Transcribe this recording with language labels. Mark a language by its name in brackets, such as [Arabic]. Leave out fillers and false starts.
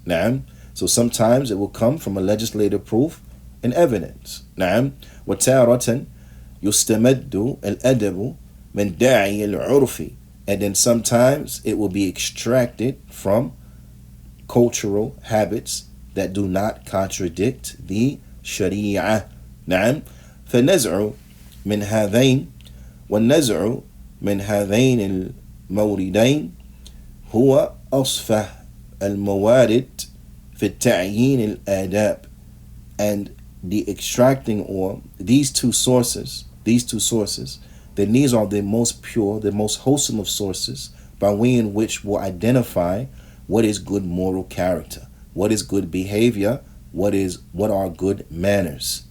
[English] So sometimes it will come from a legislative proof and evidence. [Arabic] وَتَارَةً يُسْتَمَدُّ الْأَدَبُ مِنْ دَاعِيِ الْعُرْفِ. [English] And then sometimes it will be extracted from cultural habits that do not contradict the Sharia. [Arabic] فَنَزْعُ من هذين والنزع من هذين الموردين هو أصفى الموارد في التعيين الآداب. [English] And the extracting, or these two sources, then these are the most pure, the most wholesome of sources by way in which will identify what is good moral character, what is good behavior, what are good manners.